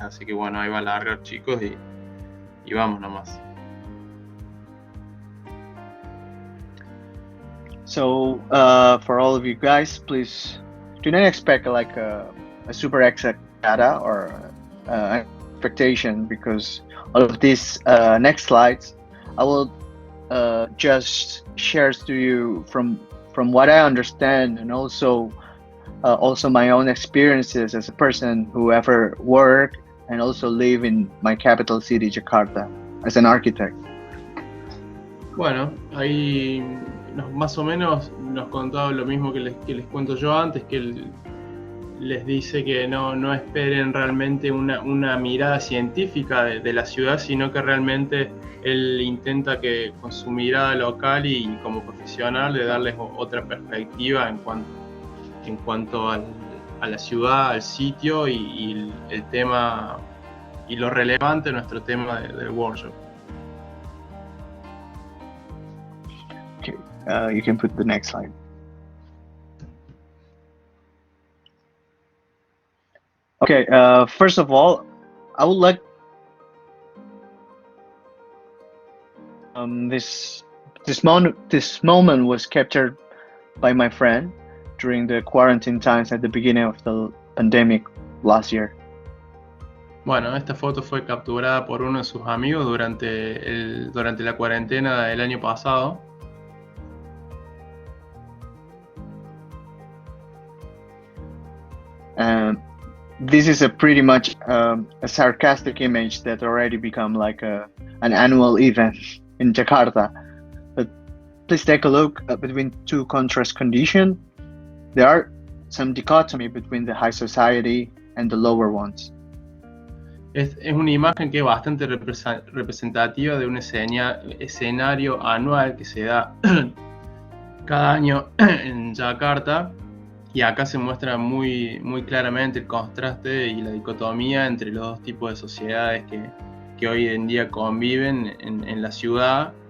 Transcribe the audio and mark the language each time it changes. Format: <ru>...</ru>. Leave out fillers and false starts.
<es>Así que bueno, ahí va a alargar, chicos, y vamos nomás.</es> <en>So for all of you guys, please do not expect like a super exact data or expectation, because all of these next slides I will just share to you from what I understand, and also my own experiences as a person who ever worked and also live in my capital city, Jakarta, as an architect.</en> <es>Bueno, ahí más o menos nos contaba lo mismo que les cuento yo antes, que él les dice que no esperen realmente una mirada científica de la ciudad, sino que realmente él intenta que con su mirada local y como profesional de darles otra perspectiva en cuanto a la ciudad, al sitio y el tema y lo relevante de nuestro tema del workshop.</es> <en>You can put the next slide. Okay, first of all, I would like this moment was captured by my friend during the quarantine times at the beginning of the pandemic last year. Bueno, esta foto fue capturada por uno de sus amigos durante la cuarentena del año pasado. This is a pretty much a sarcastic image that already become like an annual event in Jakarta. But please take a look between two contrast conditions. There are some dichotomy between the high society and the lower ones.</en> <es>Es una imagen que es bastante representativa de un escenario anual que se da cada año en Yakarta. Y acá se muestra muy claramente el contraste y la dicotomía entre los dos tipos de sociedades que hoy en día conviven en la ciudad.</es>